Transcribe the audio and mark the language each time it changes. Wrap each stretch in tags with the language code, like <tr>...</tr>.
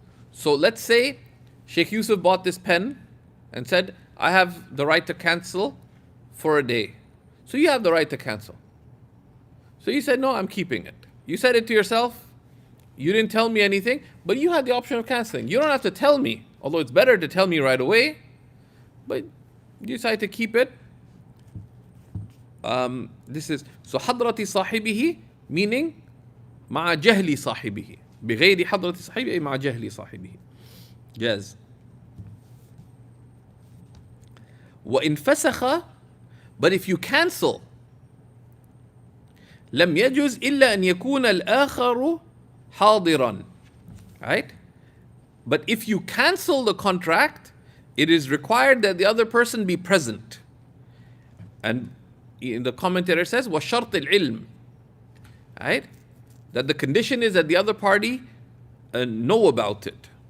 <en>So let's say Shaykh Yusuf bought this pen and said, I have the right to cancel for a day. So you have the right to cancel. So you said, no, I'm keeping it. You said it to yourself. You didn't tell me anything, but you had the option of canceling. You don't have to tell me, although it's better to tell me right away, but you decide to keep it. This is, so</en> <ar>حضرة صاحبه,</ar> <en>meaning</en> <ar>مع جهل صاحبه. بغير حضرة صاحبه أي مع جهل صاحبه. جاز. وإن فسخ,</ar> <en>but if you cancel,</en> <ar>لم يجوز إلا أن يكون الآخر حاضرا.</ar> <en>Right? But if you cancel the contract, it is required that the other person be present. And in the commentator says,</en> <ar>وَشَرْطِ الْعِلْمِ.</ar> <en>Right? That the condition is that the other party know about it.</en>